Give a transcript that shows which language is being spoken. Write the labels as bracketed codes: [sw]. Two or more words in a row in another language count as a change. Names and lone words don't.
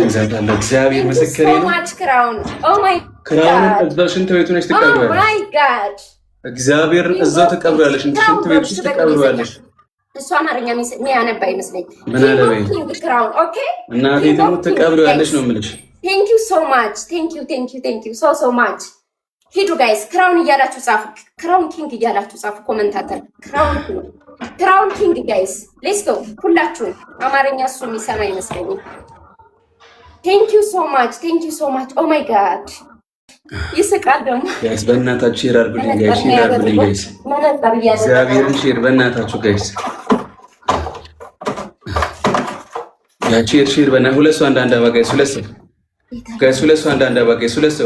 [am] እግዚአብሔር ምስክሬ ነው [en] crown oh my [am] ክራውን እዛው ሽንት ቤቱ ነሽ ተቀብሯል [en] oh my god [am] እግዚአብሔር እዛው ተቀብሯለሽ ሽንት ቤቱ ነሽ ተቀብሯለሽ እሷ አማርኛ የሚያነባ ይመስለኝ ምን አለበይ [en] crown okay [am] እናቴ ደግሞ ተቀብሯለሽ ነው የምልሽ [en] thank you so much [am] thank you so much ሂዱ ጋይስ ክራውን እያላችሁ ጻፉ [en] crown king [am] እያላችሁ ጻፉ [en] commentator crown king guys let's go [am] ሁላችሁም አማርኛ እሱ የሚሰማ ይመስለኝ [en] thank you so much oh my god [am] ይስቃል ደግሞ ጋይስ በእናታችሁ ሼር አድርጉልኝ ጋይስ እግዚአብሔርን ሼር በእናታችሁ ጋይስ ያቺ ሼር በእና ሁለት ሰው አንድ አባ ጋይስ ሁለት ሰው አንድ አባ ጋይስ ሁለት ሰው